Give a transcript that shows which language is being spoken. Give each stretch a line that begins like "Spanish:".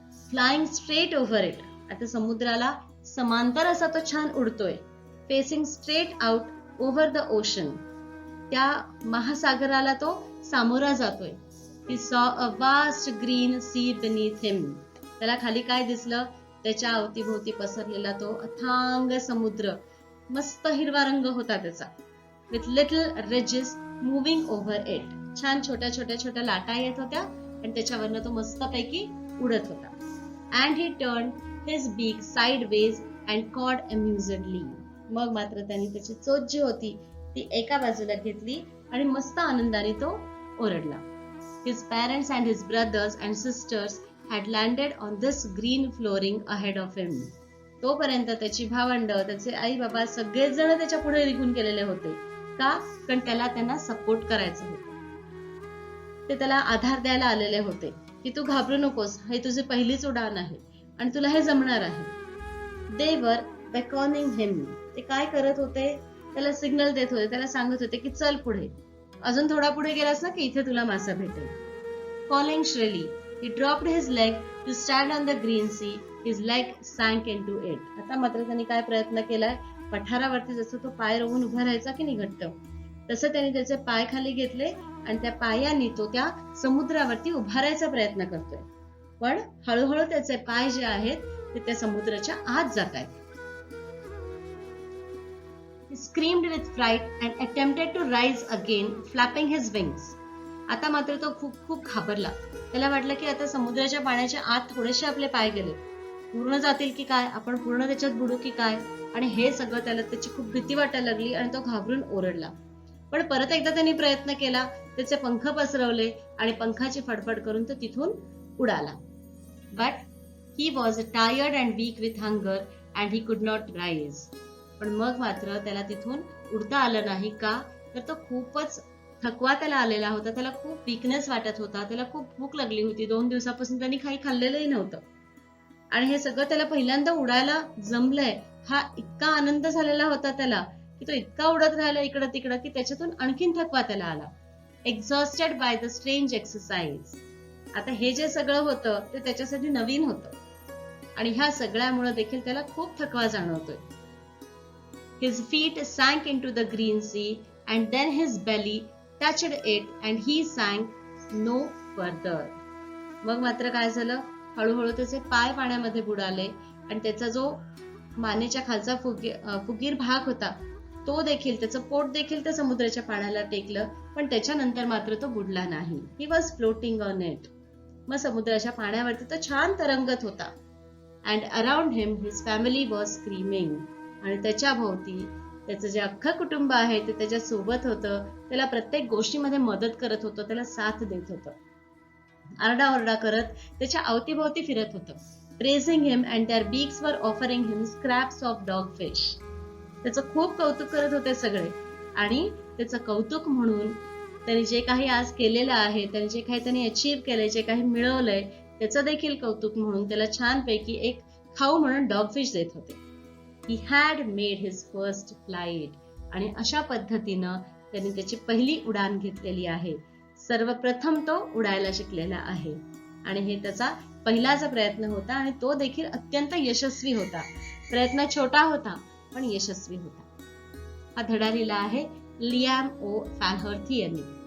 English: Flying straight over it.
Marathi: आता समुद्राला समांतर असा तो छान उडतोय.
English: Facing straight out over the ocean.
Marathi: त्या महासागराला तो सामोरा जातोय.
English: He saw a vast green sea beneath him.
Marathi: त्याला खाली काय दिसलं? त्याच्या अवतीभोवती पसरलेला तो अथांग समुद्र. मस्त हिरवा रंग होता त्याचा.
English: With little ridges moving over it.
Marathi: छान छोट्या लाटा येत होत्या आणि त्याच्यावरनं तो मस्तपैकी उडत होता.
English: And he turned his beak sideways and cawed amusedly.
Marathi: मग मात्र त्याने त्याची चोच जी होती ती एका बाजूला घेतली आणि मस्त आनंदाने तो ओरडला.
English: His parents and his brothers and sisters had landed on this green flooring ahead of him.
Marathi: तोपर्यंत त्याची भावंड, त्याचे आई बाबा सगळेच जण त्याच्या पुढे निघून गेलेले होते. का? कारण त्यांना सपोर्ट करायचं होतं. ते त्याला आधार द्यायला आलेले होते की तू घाबरू नकोस, हे तुझी पहिलीच उडाण आहे आणि तुला हे जमणार आहे.
English: They were beckoning him.
Marathi: ते काय करत होते? त्याला सिग्नल देत होते, त्याला सांगत होते की चल पुढे, अजून थोडा पुढे गेलास ना की इथे तुला मासा भेटेल.
English: Calling shrilly, he dropped his leg to stand on the green sea. His leg sank into it.
Marathi: आता मात्र त्यांनी काय प्रयत्न केलाय? पठारावरती जसं तो पाय रोवून उभा राहायचा की नाही घट्ट, तसं त्यांनी त्याचे पाय खाली घेतले आणि त्या पायांनी तो त्या समुद्रावरती उभारायचा प्रयत्न करतोय. पण हळूहळू त्याचे पाय जे आहेत ते त्या समुद्राच्या आत जात आहेत. He screamed with fright and attempted to rise again, flapping his wings. आता मात्र तो खूप घाबरला. त्याला वाटलं की आता समुद्राच्या पाण्याच्या आत थोडेसे आपले पाय गेले, पूर्ण जातील की काय, आपण पूर्ण त्याच्यात बुडू की काय, आणि हे सगळं त्याला त्याची खूप भीती वाटायला लागली आणि तो घाबरून ओरडला. पण परत एकदा त्यांनी प्रयत्न केला, त्याचे पंख पसरवले आणि पंखाची फडफड करून तो तिथून उडाला.
English: But he was tired and weak with hunger and he could not rise.
Marathi: पण मग मात्र त्याला तिथून उडता आलं नाही. का? तर तो खूपच थकवा त्याला आलेला होता, त्याला खूप वीकनेस वाटत होता, त्याला खूप भूक लागली होती. 2 दिवसापासून त्यांनी काही खाल्लेलंही नव्हतं आणि हे सगळं त्याला पहिल्यांदा उडायला जमलंय, हा इतका आनंद झालेला होता त्याला की तो इतका उडत राहिला इकडं तिकडं की त्याच्यातून आणखीन थकवा त्याला आला.
English: Exhausted by the strange exercise.
Marathi: आता हे जे सगळं होतं ते त्याच्यासाठी नवीन होतं आणि ह्या सगळ्यामुळे देखील त्याला खूप थकवा जाणवतोय.
English: His feet sank into the green sea and then his belly touched it and he sank no further.
Marathi: मग मात्र काय झालं? हळूहळू त्याचे पाय पाण्यामध्ये बुडाले आणि त्याचा जो मानेच्या खालचा फुगीर भाग होता तो देखील, त्याचं पोट देखील त्या समुद्राच्या पाण्याला टेकलं, पण त्याच्यानंतर मात्र तो बुडला नाही.
English: He was floating on it.
Marathi: मग समुद्राच्या पाण्यावरती तो छान तरंगत होता.
English: And around him his family was screaming.
Marathi: आणि त्याच्या भोवती त्याचं जे अख्खं कुटुंब आहे ते त्याच्या सोबत होतं, त्याला प्रत्येक गोष्टीमध्ये मदत करत होतं, त्याला साथ देत होतं, आरडाओरडा करत त्याच्या अवतीभोवती फिरत होतं.
English: Praising him and their beaks were offering him scraps of dogfish.
Marathi: त्याचं खूप कौतुक करत होते सगळे आणि त्याचं कौतुक म्हणून त्यांनी जे काही आज केलेलं आहे, त्यांनी जे काही त्यांनी अचीव केलंय, जे काही मिळवलंय, त्याचं देखील कौतुक म्हणून त्याला छानपैकी एक खाऊ म्हणून डॉगफिश देत होते.
English: He had made his first flight.
Marathi: आणि अशा पद्धतीनं त्यांनी त्याची पहिली उडान घेतलेली आहे. सर्वप्रथम तो उडायला शिकलेला आहे आणि हे त्याचा पहिलाच प्रयत्न होता आणि तो देखील अत्यंत यशस्वी होता. प्रयत्न छोटा होता पण यशस्वी होता. हा धडा लिहिला आहे लियाम ओ फॅलहर्थी यांनी.